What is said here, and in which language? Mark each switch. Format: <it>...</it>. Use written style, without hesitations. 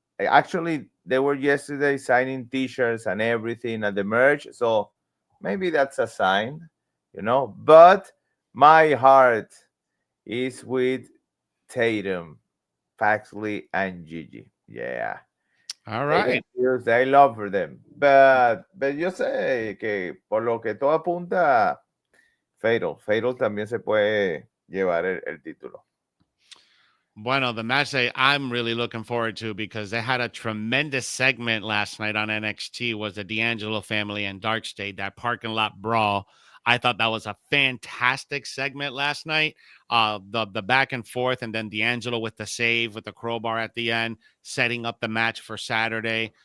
<en>Actually, they were yesterday signing T-shirts and everything at the merch, so maybe that's a sign, you know. But my heart is with Tatum, Paxley, and Gigi. Yeah. All right. I love for them.</en> <es>But yo sé que por lo que todo apunta, Fatal también se puede llevar el título.</es> <en>Bueno, the match that I'm really looking forward to, because they had a tremendous segment last night on NXT, was the D'Angelo family and Dark State, that parking lot brawl. I thought that was a fantastic segment last night. The back and forth, and then D'Angelo with the save with the crowbar at the end, setting up the match for Saturday.</en>